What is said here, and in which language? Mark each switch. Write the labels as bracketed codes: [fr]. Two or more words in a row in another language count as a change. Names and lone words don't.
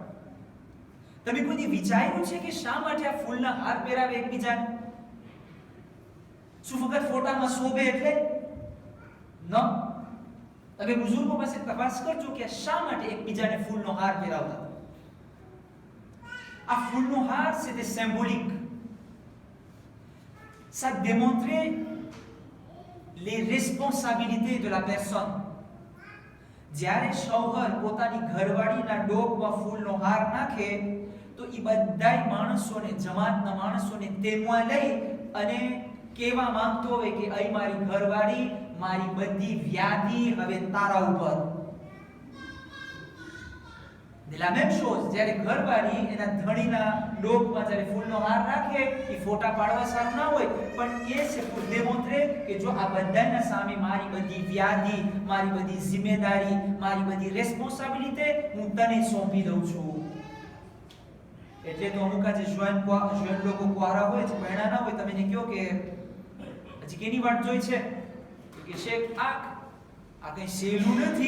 [gu] તમે કોઈ દી વિચાર્યું છે કે શા માટે આ ફૂલના હાર પહેરાવે એકબીજાને? શું ફક્ત ફોટામાં શોભે એટલે? ન. હવે બુઝુર્ગો પાસે તપાસ કરજો કે શા માટે એકબીજાને ફૂલનો હાર પહેરાવતા. આ ફૂલનો હાર [fr] c'est symbolique. Ça démontrait les responsabilités de la personne. [gu] જ્યારે શૌહર પોતાની ઘરવાળીના ડોકમાં ફૂલનો હાર નાખે તો એ બધાય માણસોને, જમાતના માણસોને તેમાં લઈ અને કેવા માંગતો હોય કે અહીં મારી ઘરવાળી, મારી બધી વ્યાધિ હવે તારા ઉપર. [fr] De la même chose, [gu] જ્યારે ઘરવાળી એના ધણીના ડોકમાં જ્યારે ફૂલનો હાર રાખે, એ ફોટા પાડવા સારું ના હોય, પણ એ છે [fr] pour démontrer [gu] કે જો આ બધાના સામે મારી બધી વ્યાધિ, મારી બધી જિમ્મેદારી, મારી બધી રેસ્પોન્સિબિલિટી હું તને સોંપી દઉં છું. એટલે તો અમુક જે જવાન લોકો કુંવારા હોય છે, ભણ્યા ના હોય, તમે એને કહો કે હજી કેની વાટ જોઈ છે, કે શેખ આ કઈ સહેલું નથી.